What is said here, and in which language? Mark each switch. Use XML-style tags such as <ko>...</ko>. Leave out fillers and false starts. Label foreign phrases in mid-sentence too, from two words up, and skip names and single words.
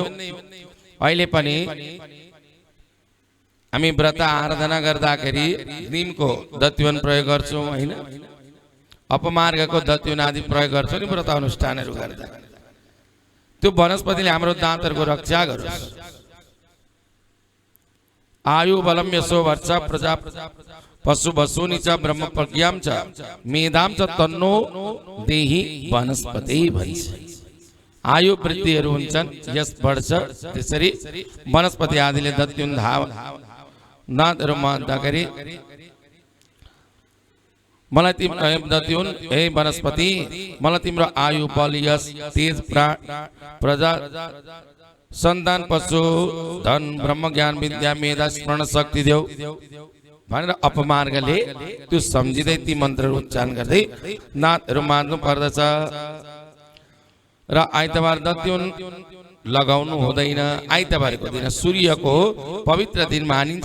<ne>अहिले पनि हामी व्रत आराधना गर्दाखेरि निमको दत्युन प्रयोग गर्छौं हैन, अपमार्गको दत्युन आदि प्रयोग गर्छौं नि व्रत अनुष्ठानहरू गर्दा। त्यो वनस्पतिले हाम्रो दाँतहरूको रक्षा गरोस्।</ne> <sa>आयु बलम यशो वर्ष प्रजा पशु वसुनि च ब्रह्म प्रज्ञाम च मेधाम च तन्नो देहि वनस्पति भन्छ।</sa> <ne>आयु वृद्धिहरू हुन्छन्, यस बढ्छ। त्यसरी वनस्पति आदिले दत्युन दाँतहरू महत्ताखेरि मलाई तिम्रो दत्युन हे वनस्पति, मलाई तिम्रो आयु बल यश तेज प्रजा सन्तान पशु धन ब्रह्म ज्ञान विद्या मेधा स्मरण शक्ति देऊ भनेर अपमार्गले त्यो सम्झिँदै ती मन्त्रहरू उच्चारण गर्दै नाथहरू मान्नु पर्दछ। र आइतबार दत्युन लगाउनु हुँदैन। आइतबारको दिन सूर्यको पवित्र दिन मानिन्छ।</ne>